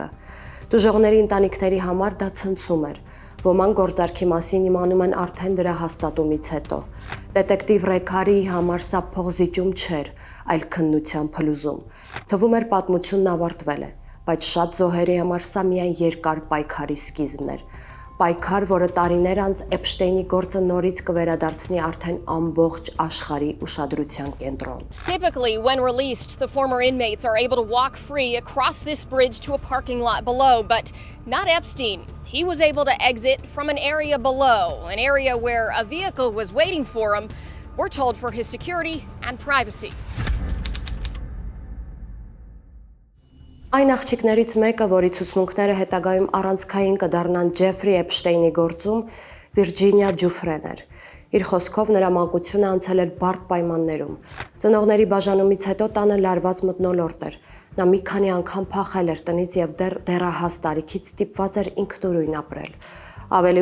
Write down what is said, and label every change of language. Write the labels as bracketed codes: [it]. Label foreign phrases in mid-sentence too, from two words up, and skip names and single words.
[hy] Տուժողների ընտանիքների համար դա ցնցում էր։ Ոմանք գործարքի մասին իմանում են արդեն դրա հաստատումից հետո։ Դետեկտիվ Ռեկարիի համար սա փողզիջում չէր, այլ քննության փլուզում։ Թվում էր պատմությունն ավարտվել է, բայց շատ զոհերի համար սա միայն երկար պայքարի սկիզբն էր։ Պայքար, որը տարիներ անց Էփշտեյնի գործը նորից կվերադարձնի արդեն ամբողջ աշխարհի ուշադրության կենտրոն։ [en] Typically, when released, the former inmates are able to walk free across this bridge to a parking lot below, but not Epstein. He was able to exit from an area below, an area where a vehicle was waiting for him, we're told for his security and privacy. [hy] Այն աղջիկներից մեկը, որի ցուցմունքները հետագայում առանցքային կդառնան Ջեֆրի Էփշտեյնի գործում, Վիրջինիա Ջուֆրեն էր։ Իր խոսքով նրա մանկությունը անցել էր բարդ պայմաններում։ Ծնողների բաժանումից հետո տանը լարված մթնոլորտ էր։ Նա մի քանի անգամ փախել էր տնից եւ դեռահաս տարիքից ստիպված էր ինքնուրույն ապրել։ Ավելի